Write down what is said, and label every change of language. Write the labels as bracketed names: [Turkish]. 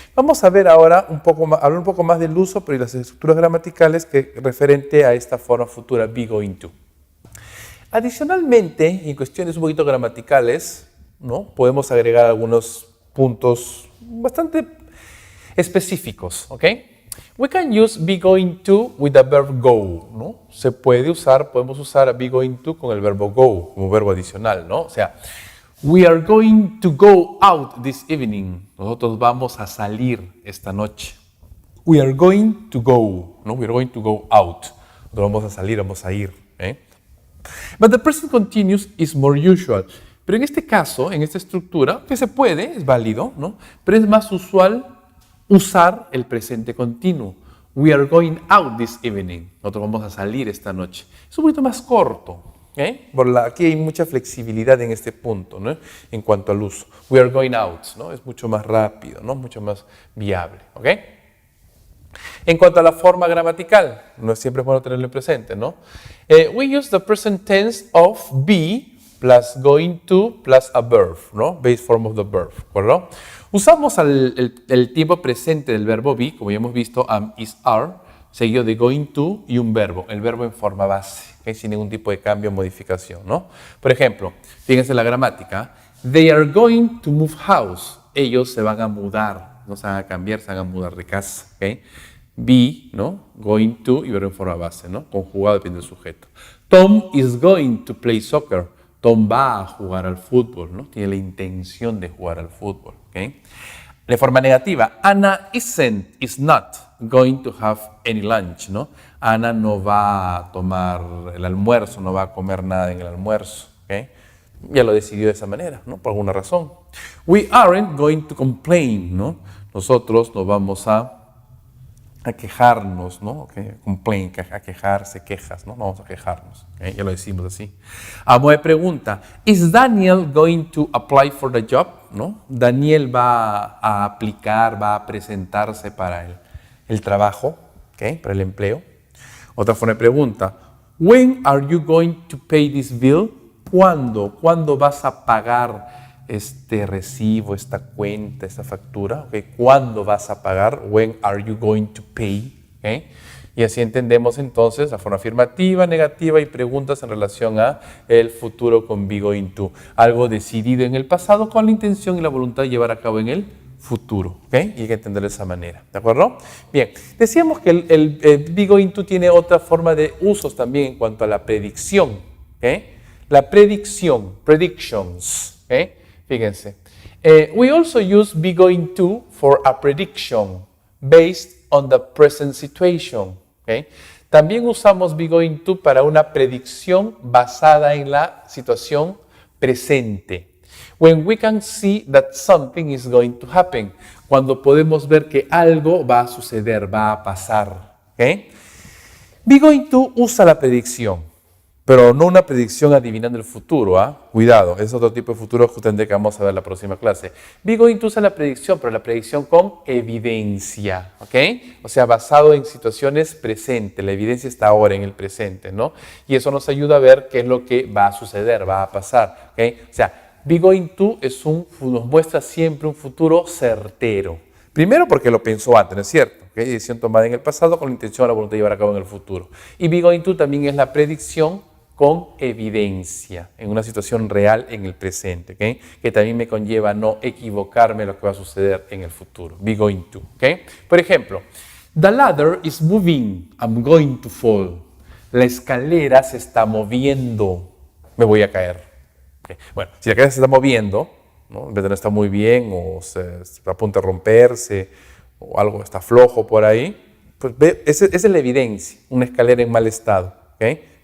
[Spanish] Vamos a ver ahora hablar un poco más del uso, pero y las estructuras gramaticales referente a esta forma futura, be going to. Adicionalmente, en cuestiones un poquito gramaticales, ¿no? Podemos agregar algunos puntos bastante específicos, ¿ok? [English] We can use be going to with the verb go, ¿no? [Spanish] Podemos usar be going to con el verbo go, como verbo adicional, ¿no? O sea, [English] we are going to go out this evening. [Spanish] Nosotros vamos a salir esta noche. [English] We are going to go, ¿no? We are going to go out. [Spanish] Nosotros vamos a salir, vamos a ir, ¿eh? [English] But the present continuous is more usual. [Spanish] Pero en este caso, en esta estructura, que se puede, es válido, ¿no? Pero es más usual usar el presente continuo. [English] We are going out this evening. [Spanish] Nosotros vamos a salir esta noche. Es un poquito más corto. Aquí hay mucha flexibilidad en este punto, ¿no? En cuanto al uso. [English] We are going out, [Spanish] ¿no? Es mucho más rápido, ¿no? Mucho más viable. ¿Ok? En cuanto a la forma gramatical, no es siempre bueno tenerlo en presente, ¿no? [English] We use the present tense of be plus going to plus a verb, ¿no? Base form of the verb, [Spanish] ¿verdad? Usamos el tiempo presente del verbo be, como ya hemos visto, am, is, are, seguido de going to y un verbo, el verbo en forma base, ¿okay? Sin ningún tipo de cambio o modificación, ¿no? Por ejemplo, fíjense la gramática, [English] they are going to move house, [Spanish] ellos se van a mudar, no se van a cambiar, se van a mudar de casa, ¿okay? Be, ¿no? Going to y verbo en forma base, ¿no? Conjugado depende del sujeto. [English] Tom is going to play soccer. [Spanish] Tom va a jugar al fútbol, ¿no? Tiene la intención de jugar al fútbol, ¿okay? De forma negativa, [English] Anna is not going to have any lunch, ¿no? [Spanish] Ana no va a tomar el almuerzo, no va a comer nada en el almuerzo, ¿ok? Ya lo decidió de esa manera, ¿no? Por alguna razón. [English] We aren't going to complain, [Spanish] ¿no? Nosotros no vamos a quejarnos, ¿no? Okay. Complain, a quejarse, quejas, ¿no? Vamos a quejarnos, ¿okay? Ya lo decimos así. Moe pregunta, [English] ¿Is Daniel going to apply for the job? [Spanish] ¿No? Daniel va a aplicar, va a presentarse para el trabajo, ¿okay? Para el empleo. Otra forma de pregunta, [English] When are you going to pay this bill? [Spanish] ¿Cuándo? ¿Cuándo vas a pagar este recibo, esta cuenta, esta factura? ¿Okay? ¿Cuándo vas a pagar? [English] When are you going to pay? ¿Okay? [Spanish] Y así entendemos entonces la forma afirmativa, negativa y preguntas en relación a el futuro con be going to. Algo decidido en el pasado con la intención y la voluntad de llevar a cabo en el futuro. ¿Okay? Y hay que entenderlo de esa manera. ¿De acuerdo? Bien, decíamos que el be going to tiene otra forma de usos también en cuanto a la predicción. ¿Okay? La predicción, predictions. ¿Okay? Fíjense. [English] We also use be going to for a prediction based on the present situation. ¿Okay? [Spanish] También usamos be going to para una predicción basada en la situación presente. [English] When we can see that something is going to happen. [Spanish] Cuando podemos ver que algo va a suceder, va a pasar. ¿Okay? Be going to usa la predicción. Pero no una predicción adivinando el futuro, ¿ah? Cuidado, es otro tipo de futuro justamente que vamos a ver en la próxima clase. Be going to usa la predicción, pero la predicción con evidencia, ¿ok? O sea, basado en situaciones presentes, la evidencia está ahora en el presente, ¿no? Y eso nos ayuda a ver qué es lo que va a suceder, va a pasar, ¿ok? O sea, be going to nos muestra siempre un futuro certero. Primero porque lo pensó antes, ¿no es cierto? ¿Okay? Decisión tomada en el pasado con la intención o la voluntad de llevar a cabo en el futuro. Y be going to también es la predicción con evidencia, en una situación real en el presente, ¿okay? Que también me conlleva no equivocarme en lo que va a suceder en el futuro. [English] Be going to, ¿okay? [Spanish] Por ejemplo, [English] the ladder is moving, I'm going to fall. [Spanish] La escalera se está moviendo, me voy a caer. ¿Okay? Bueno, si la escalera se está moviendo, ¿no? En vez de no está muy bien o se está a punto de romperse o algo está flojo por ahí, pues esa es la evidencia, una escalera en mal estado, ¿okay?